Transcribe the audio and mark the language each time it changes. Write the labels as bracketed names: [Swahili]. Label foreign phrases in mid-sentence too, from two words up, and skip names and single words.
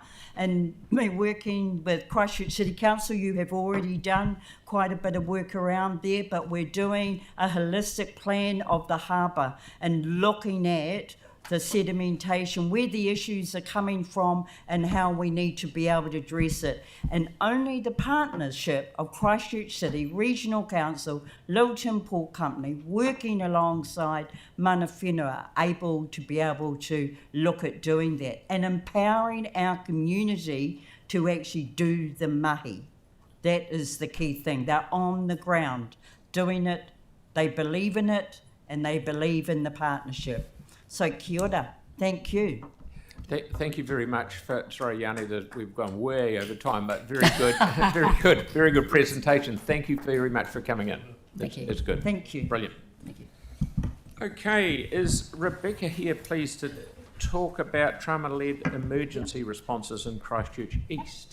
[English] And me working with Christchurch City Council, you have already done quite a bit of work around there, but we're doing a holistic plan of the harbour and looking at the sedimentation, where the issues are coming from and how we need to be able to address it. And only the partnership of Christchurch City Regional Council, Littleton Port Company, working alongside [Māori] mana whenua, [English] able to be able to look at doing that and empowering our community to actually do the mahi. That is the key thing. They're on the ground doing it, they believe in it, and they believe in the partnership. [Māori] So kia ora, [English] thank you. Thank you very much sorry Yanni that we've gone way over time, but very good, very good presentation. Thank you very much for coming in. Thank you. It's good. Thank you. Brilliant. Thank you. Okay, is Rebecca here pleased to talk about trauma-led emergency responses in Christchurch East?